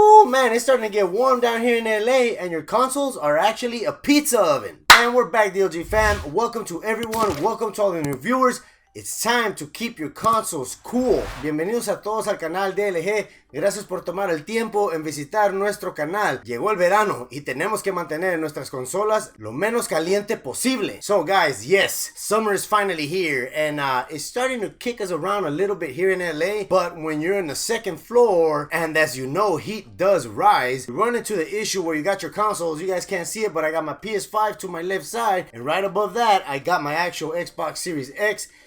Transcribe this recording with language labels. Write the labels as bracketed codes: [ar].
[en] man, it's starting to get warm down here in LA, and your consoles are actually a pizza oven. And we're back, DLG fam. Welcome to everyone. Welcome to all the new viewers. It's time to keep your consoles cool. [es] Bienvenidos a todos al canal DLG. Gracias por tomar el tiempo en visitar nuestro canal. Llegó el verano y tenemos que mantener nuestras consolas lo menos caliente posible. [en] So guys, yes, summer is finally here, and it's starting to kick us around a little bit here in LA. But when you're in the second floor, and as you know, heat does rise, you run into the issue where you got your consoles. You guys can't see it, but I got my PS5 to my left side, and right above that, I got my actual Xbox Series X.